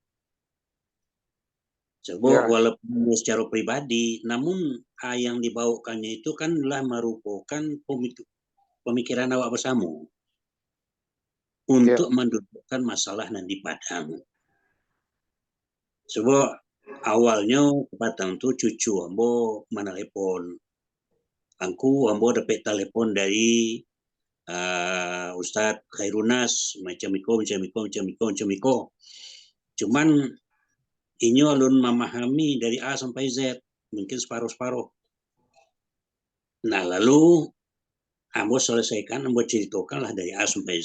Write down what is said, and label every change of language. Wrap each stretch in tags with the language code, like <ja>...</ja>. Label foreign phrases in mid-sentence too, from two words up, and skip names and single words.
<id>Sebab walaupun secara pribadi, namun yang dibawakannya itu kan telah merupakan pemikiran awak bersama untuk mendudukkan masalah nanti Padang.</id> <min>Sebab awalnya Padang tu cucu ambo menelepon. Ambo dapat telepon dari Ustadz Khairunas macam iko.</min> <id>Cuman ini alun memahami dari A sampai Z, mungkin separuh-separuh.</id> <min>Nah, lalu ambo selesaikan, ambo ceritakan lah dari A sampai Z.</min>